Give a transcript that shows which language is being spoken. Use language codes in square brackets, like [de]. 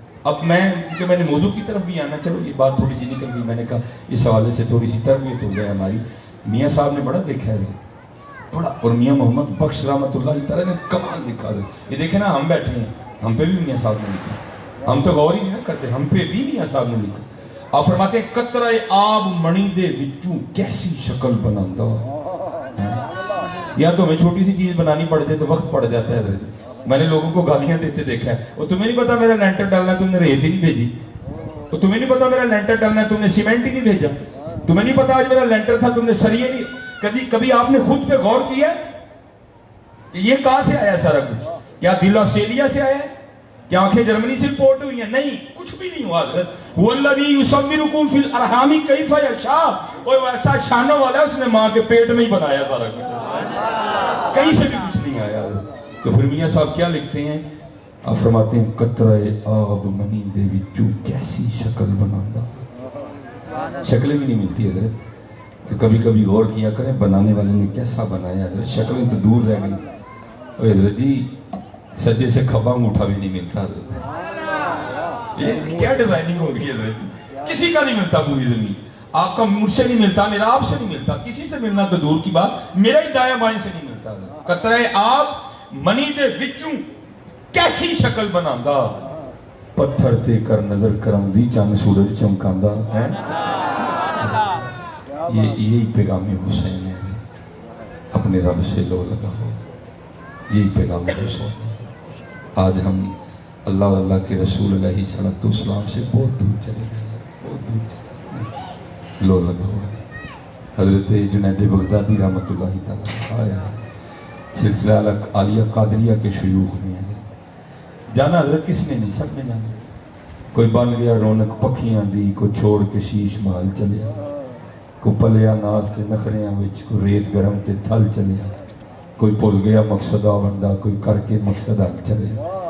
[ur] اب میں نے موضوع کی طرف بھی آنا، چلو یہ بات تھوڑی سی نکل گئی، میں نے کہا اس حوالے سے تھوڑی سی تربیت ہو گئی ہماری. میاں صاحب نے بڑا دیکھا ہے بڑا، اور میاں محمد بخش رحمت اللہ تعالیٰ نے کمال لکھا ہے. یہ دیکھیں نا، ہم بیٹھے ہیں، ہم پہ بھی میاں صاحب نے لکھا. ہم تو غور ہی نہیں کرتے، ہم پہ بھی میاں صاحب نے لکھا. آپ فرماتے ہیں [pa] قطرہ آب منی دے وچوں کیسی شکل بناندا. [ur] یا تو ہمیں چھوٹی سی چیز بنانی پڑ جائے تو وقت پڑ جاتا ہے. میں نے لوگوں کو گالیاں دیتے دیکھا ہے، اور تمہیں نہیں پتا میرا لینٹر ڈالنا ہے، تم نے ریت ہی نہیں بھیجی. اور تمہیں نہیں پتا میرا لینٹر ڈالنا ہے، تم نے سیمنٹ ہی نہیں بھیجا. تمہیں نہیں پتا آج میرا لینٹر تھا، تم نے سریے نہیں. کبھی آپ نے خود پہ غور کیا کہ یہ کہاں سے آیا سارا کچھ؟ کیا دل آسٹریلیا سے آیا ہے؟ کیا آنکھیں جرمنی سے امپورٹ ہوئی ہیں؟ نہیں، کچھ بھی نہیں ہوا حضرت. [ar] وَالَّذِي يُصَوِّرُكُمْ فِي الْأَرْحَامِ كَيْفَ يَشَاءُ، [ur] اور ایسا شانوں والا ہے، اس نے ماں کے پیٹ میں ہی بنایا سارا کچھ، کہیں سے بھی کچھ نہیں آیا. تو پھر میاں صاحب کیا لکھتے ہیں؟ آپ فرماتے ہیں [pa] قطرہ آب منی دے وچوں کیسی شکل بناندا. [ur] شکلیں بھی نہیں ملتی حضرت. کبھی کبھی غور کیا کریں بنانے والے نے کیسا بنایا حضرت. شکلیں تو دور رہ گئی. اور حضرت جی [pa] سجے سے کھبا [ur] انگوٹھا بھی نہیں ملتا حضرت. یہ کیا ڈیزائننگ ہو گئی حضرت؟ کسی کا نہیں ملتا پوری زمین. آپ کا مجھ سے نہیں ملتا، میرا آپ سے نہیں ملتا، کسی سے ملنا تو دور کی بات، میرا ہی دائیں بائیں سے نہیں ملتا. [pa] قطرہ آب منی دے وچوں کیسی شکل بناندا، پتھر تے کر نظر کرم دی چاند سورج چمکاندا ہے. [ur] یہی پیغام حسین ہے، اپنے رب سے لو لگاؤ. یہی پیغام حسین ہے. آج ہم اللہ اور اللہ کے رسول علیہ الصلوۃ والسلام سے بہت دور چلے گئے، بہت دور چلے گئے. لو لگاؤ. حضرت جنید بغدادی رحمۃ اللہ تعالیٰ آیا سلسلہ عالیہ قادریہ کے شیوخ میں ہے. جانا حضرت کس نے نہیں، سب نے جانا. [pa] کوئی بن گیا رونق پکھیاں دی، کوئی چھوڑ کے شیش محل چلیا، کوئی پلیا ناز تے نخریاں وچ، کوئی ریت گرم تے تھل چلیا. کوئی بھول گیا مقصد آوندا، کوئی کر کے مقصد حل چلیا.